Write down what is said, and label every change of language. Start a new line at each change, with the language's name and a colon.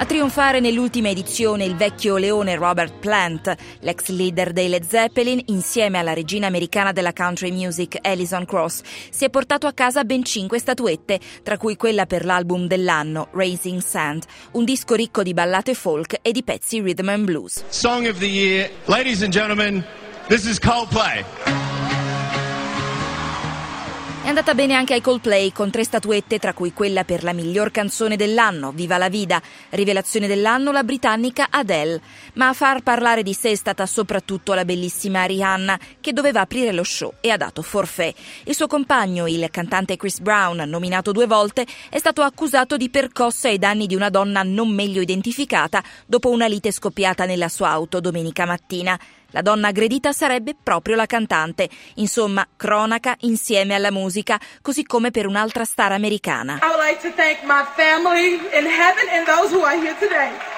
Italian: A trionfare nell'ultima edizione il vecchio leone Robert Plant, l'ex leader dei Led Zeppelin, insieme alla regina americana della country music Alison Krauss, si è portato a casa ben 5 statuette, tra cui quella per l'album dell'anno, Raising Sand, un disco ricco di ballate folk e di pezzi rhythm and blues.
English: Song of the Year, ladies and gentlemen, this is Coldplay.
Italian: È andata bene anche ai Coldplay, con 3 statuette, tra cui quella per la miglior canzone dell'anno, Viva la Vida. Rivelazione dell'anno, la britannica Adele. Ma a far parlare di sé è stata soprattutto la bellissima Rihanna, che doveva aprire lo show e ha dato forfè. Il suo compagno, il cantante Chris Brown, nominato 2 volte, è stato accusato di percosse ai danni di una donna non meglio identificata dopo una lite scoppiata nella sua auto domenica mattina. La donna aggredita sarebbe proprio la cantante. Insomma, cronaca insieme alla musica, così come per un'altra star americana.
English: I would like to thank my family in heaven and those who are here today.